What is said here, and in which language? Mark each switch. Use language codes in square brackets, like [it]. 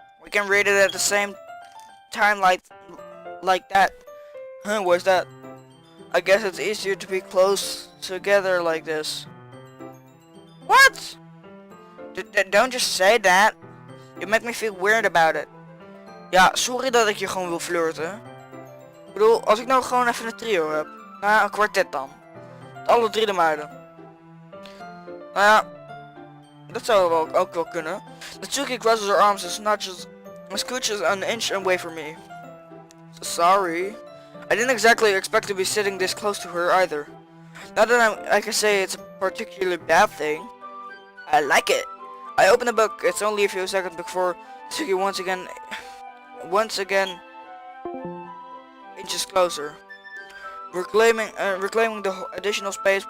[en] We can read it at the same time like that. Huh, what's that? I guess it's easier to be close together like this. What? Don't just say that. You make me feel weird about it. [nl] Ja, sorry dat ik je gewoon wil flirten. Ik bedoel, als ik nou gewoon even een trio heb. Nou ja, een kwartet dan. Met alle drie de meiden. Nou ja, dat zou wel ook wel kunnen. [en] Natsuki crosses her arms and snatches and scooches an inch away from me. So sorry. I didn't exactly expect to be sitting this close to her either. Not that I can say it's a particularly bad thing. I like it. I open the book. It's only a few seconds before Natsuki once again inches closer, reclaiming the additional space.